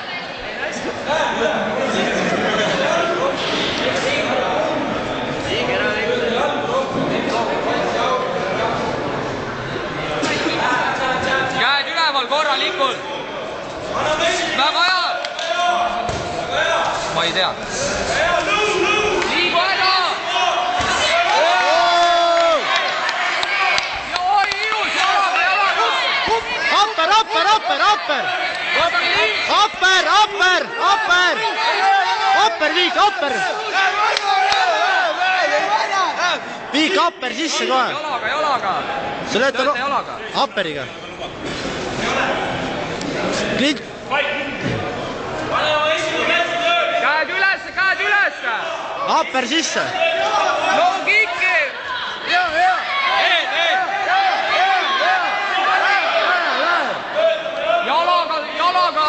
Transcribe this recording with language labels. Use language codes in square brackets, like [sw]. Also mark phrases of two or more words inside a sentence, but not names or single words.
[et] Käed üleval korralikult! Väga hea! Ma ei tea. Liigu ära! Ja oi, ilus! Jalaga, jalaga! Hopper, hopper, hopper, hopper! Hopper, hopper, hopper! Hopper, viik, hopper! Viik hopper sisse kohe! Jalaga, jalaga! Sa lööd Tööta jalaga! hopperiga! Klint! Käed üles, käed üles! Hopper sisse! [en] Low kicki! [et] Jalaga, jalaga!